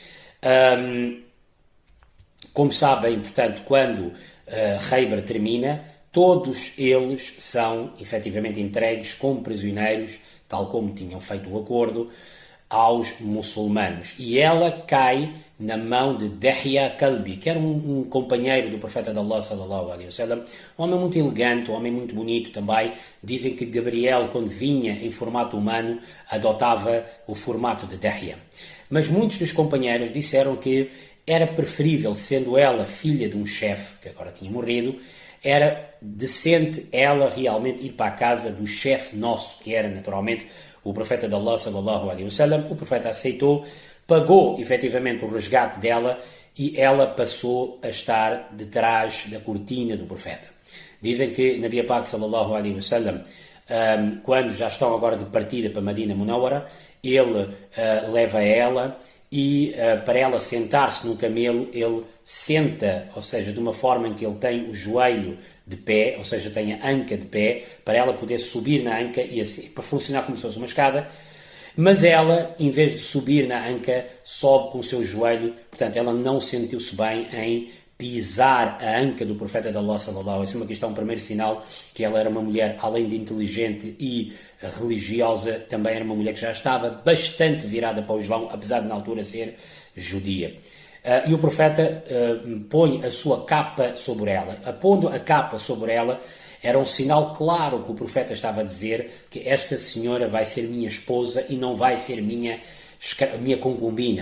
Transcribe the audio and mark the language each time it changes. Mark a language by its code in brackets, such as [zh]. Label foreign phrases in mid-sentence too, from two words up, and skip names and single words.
[pt] Como sabem, portanto, quando Khaybar termina, todos eles são efetivamente entregues como prisioneiros, tal como tinham feito o acordo, aos muçulmanos. E ela cai na mão de Dihya Kalbi, que era um companheiro do profeta de Allah, [ar] صلى الله عليه وسلم, [pt] um homem muito elegante, um homem muito bonito também. Dizem que Gabriel, quando vinha em formato humano, adotava o formato de Dihya. Mas muitos dos companheiros disseram que era preferível, sendo ela filha de um chefe, que agora tinha morrido, era decente ela realmente ir para a casa do chefe nosso, que era naturalmente o profeta de Allah, [ar] صلى الله عليه وسلم. [pt] O profeta aceitou, pagou efetivamente o resgate dela e ela passou a estar detrás da cortina do profeta. Dizem que Nabi Pak, [ar] صلى الله عليه وسلم, [pt] quando já estão agora de partida para Medina Munawwara, ele leva ela e para ela sentar-se no camelo, ele senta, ou seja, de uma forma em que ele tem o joelho de pé, ou seja, tem a anca de pé, para ela poder subir na anca e assim, para funcionar como se fosse uma escada. Mas ela, em vez de subir na anca, sobe com o seu joelho, portanto, ela não sentiu-se bem em pisar a anca do profeta de Allah, [ar] صلى الله عليه وسلم. [pt] Aqui está um primeiro sinal que ela era uma mulher, além de inteligente e religiosa, também era uma mulher que já estava bastante virada para o Islão, apesar de na altura ser judia. E o profeta põe a sua capa sobre ela. Pondo a capa sobre ela, era um sinal claro que o profeta estava a dizer que esta senhora vai ser minha esposa e não vai ser minha concubina.